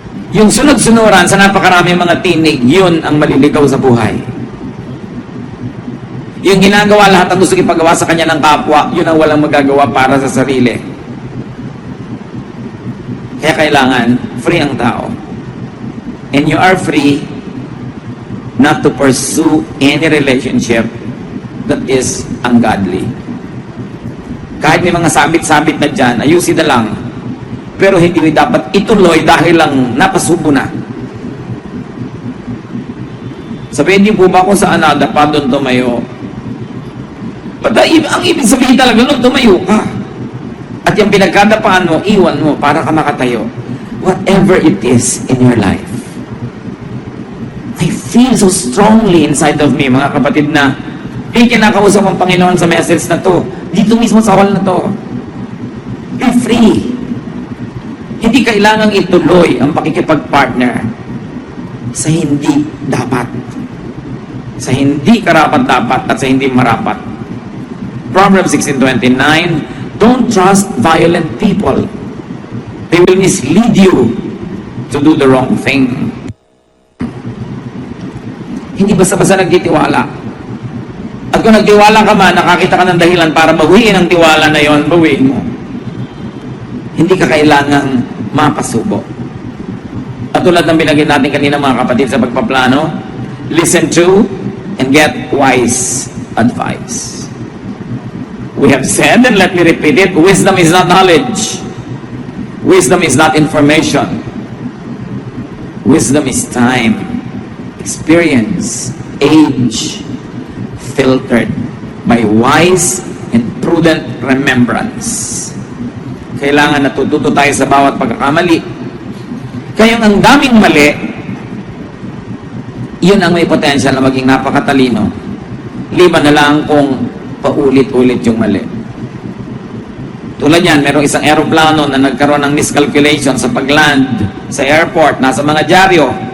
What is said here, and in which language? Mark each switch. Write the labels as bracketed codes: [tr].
[tl] Yung sunod-sunuran sa napakarami mga tinig, yun ang maliligaw sa buhay. Yung ginagawa lahat ang gusto ipagawa sa kanya ng kapwa, yun ang walang magagawa para sa sarili. Kaya kailangan, free ang tao. [en] And you are free not to pursue any relationship that is ungodly. [tl] Kahit may mga sabit-sabit na dyan, ayusin na lang. Pero hindi dapat ituloy dahil lang napasubo na. Sabihin din po ba kung saan nadapa doon tumayo? Ang ibig sabihin talaga doon tumayo ka. At yung pinagkadapaan mo, iwan mo para ka makatayo. [en] Whatever it is in your life. I feel so strongly inside of me, [tl] mga kapatid, na kinakausap ang Panginoon sa message na to. Dito mismo sa hall na to. [en] Be free. [tl] Hindi kailangang ituloy ang pakikipag-partner sa hindi dapat. Sa hindi karapat-dapat at sa hindi marapat. [en] Proverbs 16:29, don't trust violent people. They will mislead you to do the wrong thing. [tl] Hindi basta-basta nagtitiwala. At kung nagtiwala ka man, nakakita ka ng dahilan para bawiin ang tiwala na yon, bawiin mo. Hindi ka kailangang mapasubo. At tulad ng binagay natin kanina mga kapatid sa pagpaplano, [en] listen to and get wise advice. We have said, and let me repeat it, wisdom is not knowledge. Wisdom is not information. Wisdom is time, experience, age, filtered by wise and prudent remembrance. [tl] Kailangan natututo tayo sa bawat pagkakamali. Kaya ang daming mali, yun ang may potential na maging napakatalino. Liban na lang kung paulit-ulit yung mali. Tulad yan, merong isang aeroplano na nagkaroon ng miscalculation sa pagland sa airport, nasa mga dyaryo.